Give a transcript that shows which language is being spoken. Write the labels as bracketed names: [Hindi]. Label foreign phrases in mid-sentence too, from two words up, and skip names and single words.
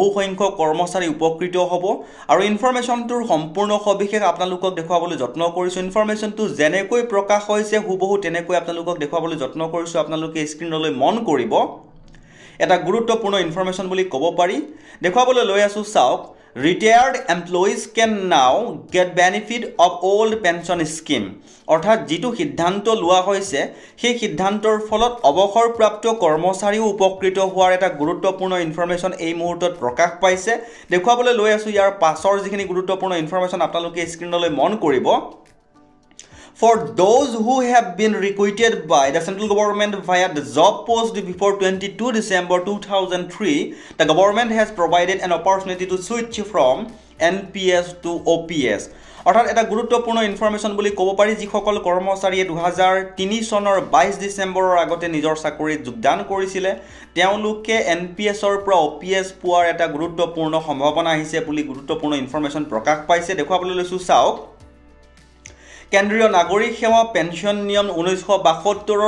[Assamese] সংখ্যক কৰ্মচাৰী উপকৃত হ'ব আৰু ইনফৰমেশনটোৰ সম্পূৰ্ণ সবিশেষ আপোনালোকক দেখাবলৈ যত্ন কৰিছো ইনফৰমেশনটো যেনেকৈ প্ৰকাশ হৈছে হুবহু তেনেকৈ আপোনালোকক দেখাবলৈ যত্ন কৰিছো আপোনালোকে স্ক্ৰিনলৈ মন কৰিব এটা গুৰুত্বপূৰ্ণ ইনফৰমেশন বুলি ক'ব পাৰি দেখাবলৈ লৈ আছো চাওক [English] Retired employees can now get benefit of old pension scheme [Assamese] অৰ্থাৎ যেটো সিদ্ধান্ত লোৱা হৈছে সেই সিদ্ধান্তৰ ফলত অৱসৰপ্ৰাপ্ত কৰ্মচাৰীও উপকৃত হোৱাৰ এটা গুৰুত্বপূৰ্ণ ইনফৰমেশন এই মুহূৰ্তত প্ৰকাশ পাইছে দেখাবলৈ লৈ আছো ইয়াৰ পাছৰ যিখিনি গুৰুত্বপূৰ্ণ ইনফৰমেশন আপোনালোকে স্ক্ৰিনলৈ মন কৰিব [English] For those who have been recruited by the central government via the job post before 22 December 2003, the government has provided an opportunity to switch from NPS to OPS. [Assamese] অৰ্থাৎ এটা গুৰুত্বপূৰ্ণ ইনফৰমেশন বুলি ক'ব পাৰি যিসকল কৰ্মচাৰীয়ে 2003 চনৰ 22 ডিসেম্বৰৰ আগতে নিজৰ চাকৰিত যোগদান কৰিছিলে তেওঁলোকে NPSৰ পৰা OPS পোৱাৰ এটা গুৰুত্বপূৰ্ণ সম্ভাৱনা আহিছে বুলি গুৰুত্বপূৰ্ণ ইনফৰমেশন প্ৰকাশ পাইছে দেখাবলৈ লৈছো চাওক কেন্দ্ৰীয় নাগৰিক সেৱা পেনশন নিয়ম 1972ৰ